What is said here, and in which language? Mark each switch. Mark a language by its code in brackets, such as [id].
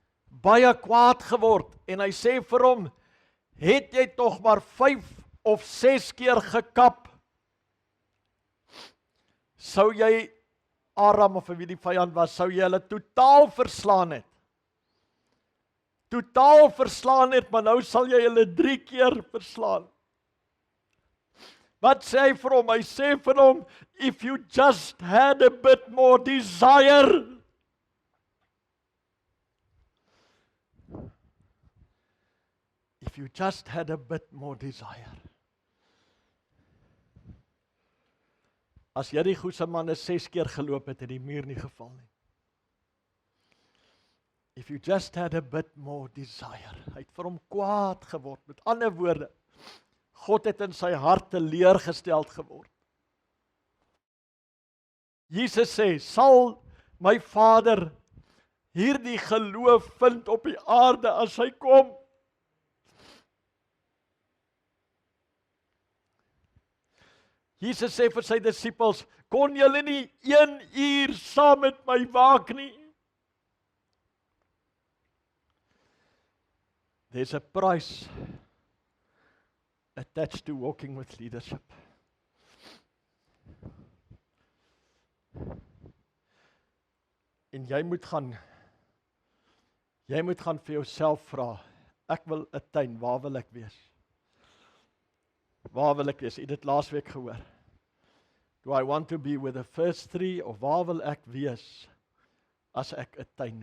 [af] Baie kwaad geword. En hy sê vir hom, het jy tog maar 5 of 6 keer gekap, sou jy Aram of wie die vyand was, sou jy hulle totaal verslaan het. Totaal verslaan het, maar nou sal jy hulle 3 keer verslaan. Wat sê hy vir hom? Hy sê vir hom, [en] if you just had a bit more desire. If you just had a bit more desire. [af] As jy die goeie manne 6 keer geloop het die muur nie geval nie. [en] If you just had a bit more desire. [af] Hy het vir hom kwaad geword. Met ander woorde, God het in sy hart teleurgesteld geword. Jesus sê, sal my Vader hierdie geloof vind op die aarde as hy kom? Jesus sê vir sy disippels, kon julle nie 1 uur saam met my waak nie? [en] There's a price attached to walking with leadership. [af] En jy moet gaan vir jouself vra, ek wil 'n tuin, waar wil ek wees? Waar wil ek wees? Jy het dit laasweek gehoor. [en] Do I want to be with the first 3 of [af] waar wil ek wees as ek 'n tuin?